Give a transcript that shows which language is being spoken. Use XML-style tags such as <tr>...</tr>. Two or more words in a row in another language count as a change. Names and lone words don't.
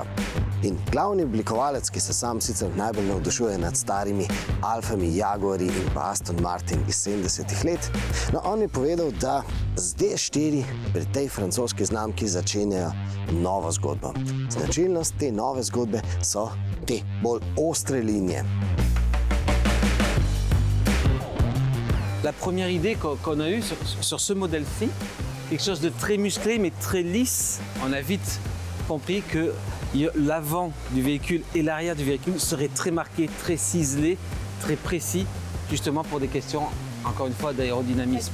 <sl>In glavni oblikovalec, ki se sam sicer najbolj navdušuje nad starimi Alfami, Jaguari in pa Aston Martin iz 70-ih let, no, on je povedal, da z D4 pri tej francoski znamki začenjajo novo zgodbo. Značilnost te nove zgodbe so te bolj ostre linije.</sl> <fr>La première idée qu'on a eue sur ce modèle-ci, quelque chose de très musclé mais très lisse, on a vite compris que l'avant du véhicule et l'arrière du véhicule seraient très marqués, très ciselés, très précis, justement pour des questions, encore une fois, d'aérodynamisme.</fr>